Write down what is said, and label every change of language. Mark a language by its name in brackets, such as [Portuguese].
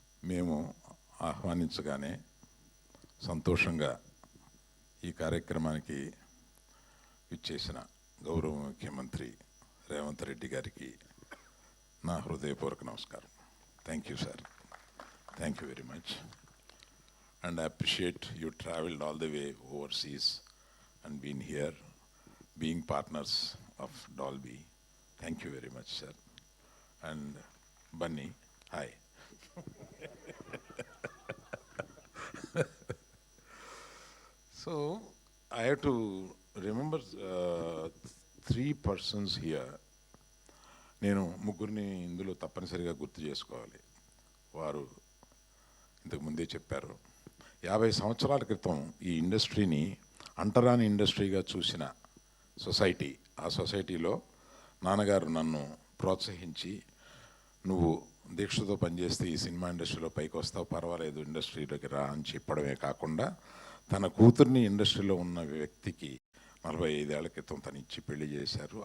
[Telugu] మేము ఆహ్వానించగానే సంతోషంగా ఈ కార్యక్రమానికి ఇచ్చేసిన గౌరవ ముఖ్యమంత్రి రేవంత్ రెడ్డి గారికి నా హృదయపూర్వక నమస్కారం. [English] Thank you sir, thank you very much, and I appreciate you traveled all the way overseas and been here, being partners of Dolby. Thank you very much, sir. And Bunny, hi. So I have to remember 3 persons here. [Telugu] నేను ముగ్గురిని ఇందులో తప్పనిసరిగా గుర్తు చేసుకోవాలి. వారు ఇంతకు ముందే చెప్పారు. 50 సంవత్సరాల క్రితం ఈ ఇండస్ట్రీని అంటరాని ఇండస్ట్రీగా చూసిన సొసైటీ, ఆ సొసైటీలో నాన్నగారు నన్ను ప్రోత్సహించి, నువ్వు దీక్షతో పనిచేస్తే ఈ సినిమా ఇండస్ట్రీలో పైకి వస్తావు, పర్వాలేదు ఇండస్ట్రీలోకి రా అని చెప్పడమే కాకుండా తన కూతుర్ని ఇండస్ట్రీలో ఉన్న వ్యక్తికి 45 ఏళ్ల క్రితం తను ఇచ్చి పెళ్లి చేశారు.